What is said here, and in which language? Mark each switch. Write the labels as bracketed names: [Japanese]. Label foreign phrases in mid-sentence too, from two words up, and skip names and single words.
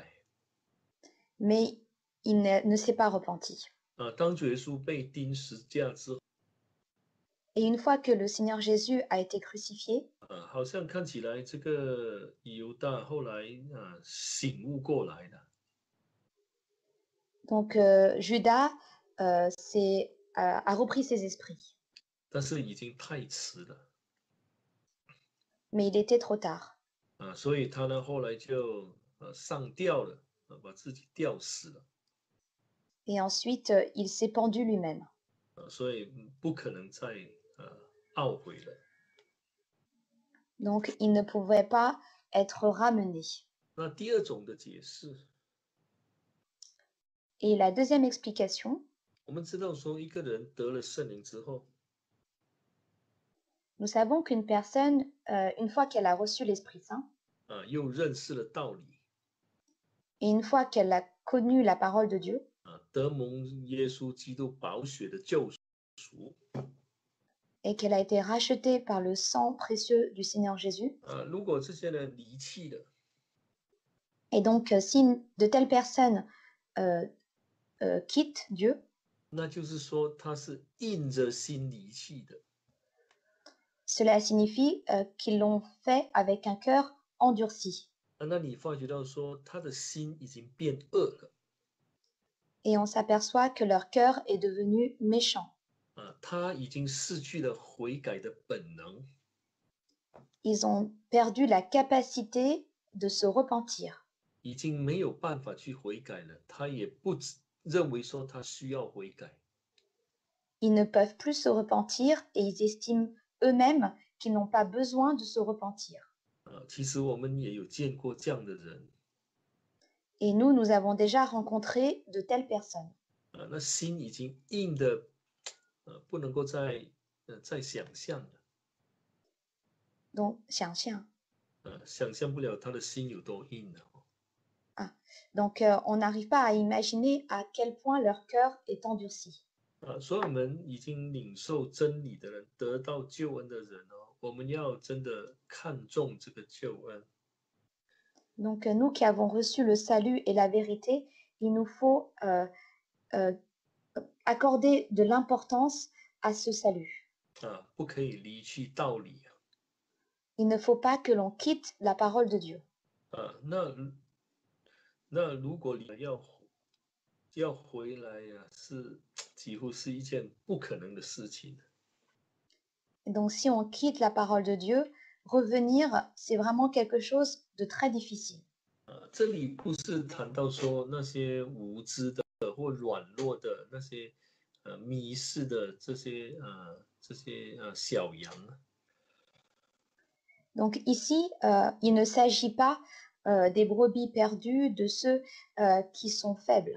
[French] Mais il ne s'est pas repenti. [Chinese] 当主耶稣被钉十架之后， [French] Et une fois que le Seigneur Jésus a été crucifié, [Chinese] 好像看起来这个犹大后来醒悟过来了。 [French] donc Judas a repris ses esprits. [Chinese] 但是已经太迟了。 [French] Mais il était trop tard. [Chinese] 所以他呢后来就上吊了，把自己吊死了。 [French] Et ensuite, il s'est pendu lui-même. [Chinese] 所以不可能再懊悔了。 [French] Donc, il ne pouvait pas être ramené. [Chinese] 那第二种的解释， [French] Et la deuxième explication, [Chinese] 我们知道说一个人得了圣灵之后， [French] nous savons qu'une personne, une fois qu'elle a reçu l'Esprit Saint, [Chinese] 又认识了道理， [French] et une fois qu'elle a connu la parole de Dieu, [Chinese] 得蒙耶稣基督宝血的救赎， [French] et qu'elle a été rachetée par le sang précieux du Seigneur Jésus, [Chinese] 如果这些人离弃了， [French] et donc si de telles personnes quittent Dieu, [Chinese] 那就是说他是硬着心离弃的。 [French] cela signifie qu'ils l'ont fait avec un cœur endurci. [Chinese] 那你发觉到说他的心已经变恶了， [French] Et on s'aperçoit que leur cœur est devenu méchant. [Chinese] 他已经失去了悔改的本能。 [French] Ils ont perdu la capacité de se repentir. [Chinese] 已经没有办法去悔改了，他也不认为说他需要悔改。 [French] Ils ne peuvent plus se repentir et ils estiment eux-mêmes qu'ils n'ont pas besoin de se repentir. [Chinese] 其实我们也有见过这样的人。 [French] Et nous avons déjà rencontré de telles personnes. [Chinese] 那心已经硬的不能够再想象了。 Donc, 想象. 想象不了他的心有多硬了。 [French] Donc, on n'arrive pas à imaginer à quel point leur cœur est endurci. [Chinese] 所以我们已经领受真理的人，得到救恩的人我们要真的看重这个救恩。 [French] Donc, nous qui avons reçu le salut et la vérité, il nous faut accorder de l'importance à ce salut. [Chinese] 不可以离弃道理。 [French] Il ne faut pas que l'on quitte la parole de Dieu. [Chinese] 那如果你要回来是几乎是一件不可能的事情。 [French] Et donc, si on quitte la parole de Dieu, revenir, c'est vraiment quelque chose de très difficile. [Chinese] 这里不是谈到说那些无知的或软弱的那些迷失的这些小羊。 [French] Donc ici, il ne s'agit pas des brebis perdues, de ceux qui sont faibles.